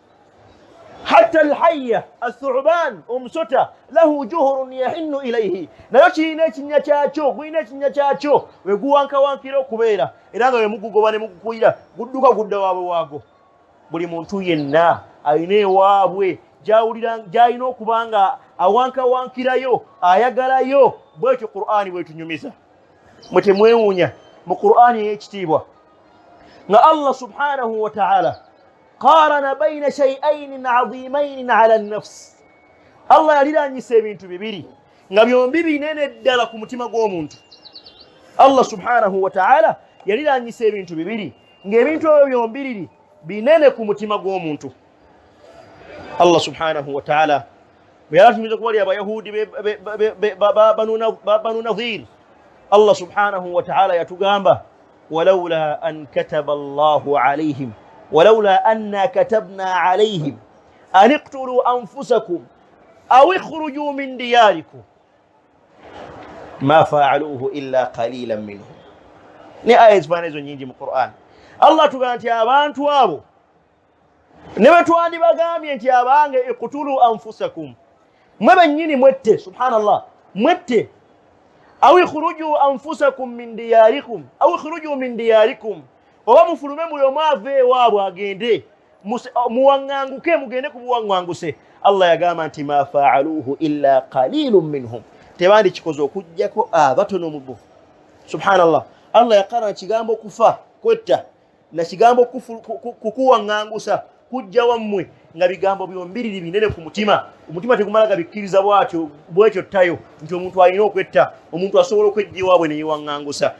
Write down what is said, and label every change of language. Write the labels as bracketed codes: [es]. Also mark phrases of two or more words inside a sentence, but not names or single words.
[ar] حتى الحية الثعبان, [lg] omusota, [ar] له جحور يحن إليه, [lg] nayo kirina ekinnya kyakyo, gulina ekinnya kyakyo we guwankawankira okubeera, era nga we mugugoba ne mugukuyira gudduka gudda waabwe waago. Buli muntu yenna alina ewaabwe gy'alina okuba nga awankawankirayo, ayagalayo. Bw'etyo Qur'ani bw'etunyumiza. Mwe temwewuunya mu Qur'ani ey'ekitiibwa nga [ar] الله سبحانه وتعالى قرن بين شيئين عظيمين على النفس. [lg] Allah yaliraanyisa ebintu bibiri nga byombi binene ddala ku mutima gw'omuntu. Allah [ar] سبحانه وتعالى [lg] yaliraanyisa ebintu bibiri ng'ebintu ebyo byombi binene ku mutima gw'omuntu. [ar] Allah سبحانه وتعالى [lg] bwe yalatumiza ku bali Abayahudi Banu Nadhir, [ar] Allah سبحانه وتعالى yatugamba ولولا أن كتب الله عليهم ولولا أننا كتبنا عليهم أن اقتلوا أنفسكم أو اخرجوا من دياركم ما فعلوه إلا قليلا منهم. [lg] ni aya ezifana ezo nyingi mu Qur'an. Allah tugamba nti abantu abo ne bwe twandibagambye nti abange [ar] اقتلوا أنفسكم, [lg] mwe bennyini mwette, subhanallah, mwette, [ar] أو اخرجوا أنفسكم من دياركم أو اخرجوا من دياركم, [lg] oba mufulume buli omu ave ewaabwe agende muwaŋŋanguke mugende ku buwaŋŋanguse. [ar] Allah [lg] yagamba nti [ar] ما فعلوه إلا قليل منهم, [lg] tebandi kikoze okuggyako abatono mu bo. Subhanallah, Allah yaqara kigambo kufa, kwetta, na kigambo kukuwaŋŋangusa, kujja wammwe, nga bigambo byombiriri binene ku mutima. Omutima tegumala gabikkiriza bwekyo ttayo nti omuntu alina okwetta, omuntu asobola okwejja ewaabwe ne yewaŋŋangusa.